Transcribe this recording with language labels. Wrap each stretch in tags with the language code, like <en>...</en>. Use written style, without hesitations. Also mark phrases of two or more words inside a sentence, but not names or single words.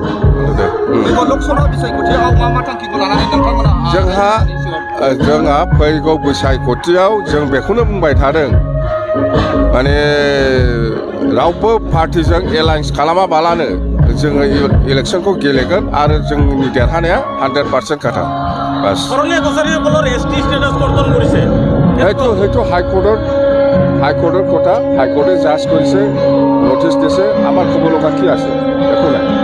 <brx>जोंहा फैगौ बिसायख'थियाव जों बेखौनो बुंबाय थादों, रावबो पार्टिजों एलायन्स खालामाबालानो जोङो इलेक्सनखौ गेलेगोन आरो जोंनि देरहानाया 100% खाथा।</brx> <as>बास সেইটো হাইকোৰ্টৰ কথা, হাইকোৰ্টে জাজ কৰিছে, নটিচ দিছে, আমাৰ ক'ব লগা কি আছে একো নাই।</as>